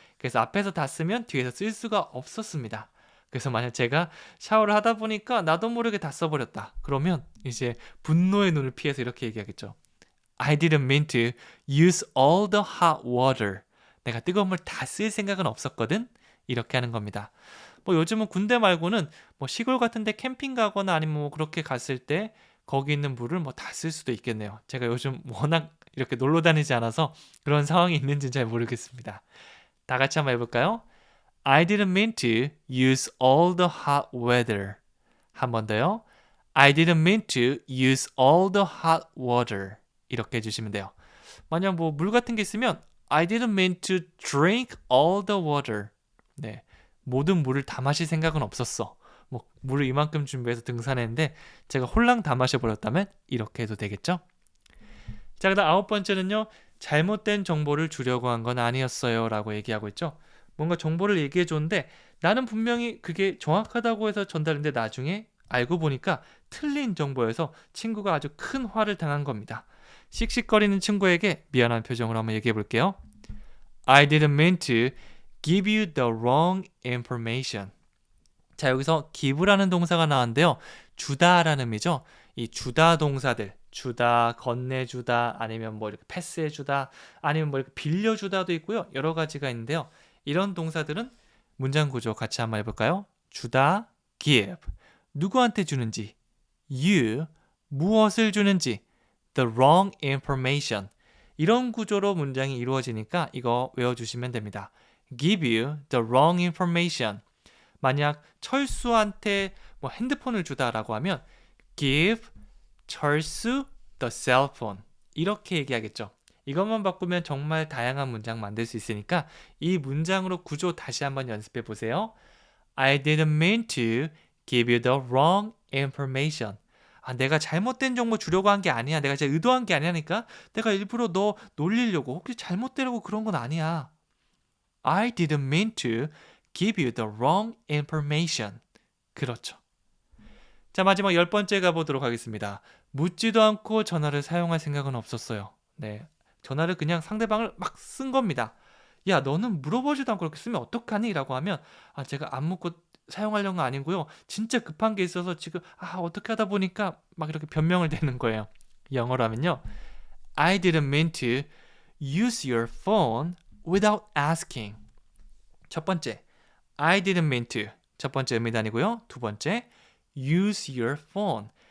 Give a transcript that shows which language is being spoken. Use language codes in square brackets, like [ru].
[ko] 그래서 앞에서 다 쓰면 뒤에서 쓸 수가 없었습니다. 그래서 만약 제가 샤워를 하다 보니까 나도 모르게 다 써버렸다. 그러면 이제 분노의 눈을 피해서 이렇게 얘기하겠죠. [en] I didn't mean to use all the hot water. [ko] 내가 뜨거운 물 다 쓸 생각은 없었거든. 이렇게 하는 겁니다. 뭐 요즘은 군대 말고는 뭐 시골 같은 데 캠핑 가거나 아니면 뭐 그렇게 갔을 때 거기 있는 물을 뭐 다 쓸 수도 있겠네요. 제가 요즘 워낙 이렇게 놀러 다니지 않아서 그런 상황이 있는지는 잘 모르겠습니다. 다 같이 한번 해볼까요? [en] I didn't mean to use all the hot weather. [ko] 한 번 더요. [en] I didn't mean to use all the hot water. [ko] 이렇게 해주시면 돼요. 만약 뭐 물 같은 게 있으면 [en] I didn't mean to drink all the water. [ko] 네, 모든 물을 다 마실 생각은 없었어. 뭐 물을 이만큼 준비해서 등산했는데 제가 홀랑 다 마셔버렸다면 이렇게 해도 되겠죠? 자, 그다음 9번째는요. 잘못된 정보를 주려고 한 건 아니었어요 라고 얘기하고 있죠. 뭔가 정보를 얘기해 줬는데 나는 분명히 그게 정확하다고 해서 전달했는데 나중에 알고 보니까 틀린 정보여서 친구가 아주 큰 화를 당한 겁니다. 씩씩거리는 친구에게 미안한 표정으로 한번 얘기해 볼게요. [en] I didn't mean to give you the wrong information. [ko] 자, 여기서 give라는 동사가 나왔는데요. 주다라는 의미죠. 이 주다 동사들, 주다, 건네주다, 아니면 뭐 이렇게 패스해주다, 아니면 뭐 이렇게 빌려주다도 있고요. 여러 가지가 있는데요. 이런 동사들은 문장 구조 같이 한번 해볼까요? 주다, give. 누구한테 주는지, you, 무엇을 주는지, [en] the wrong information. [ko] 이런 구조로 문장이 이루어지니까 이거 외워주시면 됩니다. [en] give you the wrong information. [ko] 만약 철수한테 뭐 핸드폰을 주다라고 하면 [en] give 철수 the cell phone. [ko] 이렇게 얘기하겠죠. 이것만 바꾸면 정말 다양한 문장 만들 수 있으니까 이 문장으로 구조 다시 한번 연습해 보세요. [en] I didn't mean to give you the wrong information. [ko] 내가 잘못된 정보 주려고 한 게 아니야. 내가 진짜 의도한 게 아니라니까. 내가 일부러 너 놀리려고 혹시 잘못되려고 그런 건 아니야. [en] I didn't mean to give you the wrong information. [ko] 그렇죠. 자, 마지막 10번째 가보도록 하겠습니다. 묻지도 않고 전화를 사용할 생각은 없었어요. 네, 전화를 그냥 상대방을 막 쓴 겁니다. 야, 너는 물어보지도 않고 그렇게 쓰면 어떡하니? 라고 하면 제가 안 묻고 사용하려는 거 아니고요. 진짜 급한 게 있어서 지금 어떻게 하다 보니까 막 이렇게 변명을 대는 거예요. 영어로 하면요. [en] I didn't mean to use your phone without asking. [ko] 첫 번째, [en] I didn't mean to. [ko] 첫 번째 의미단이고요. 두 번째, [en] use your phone.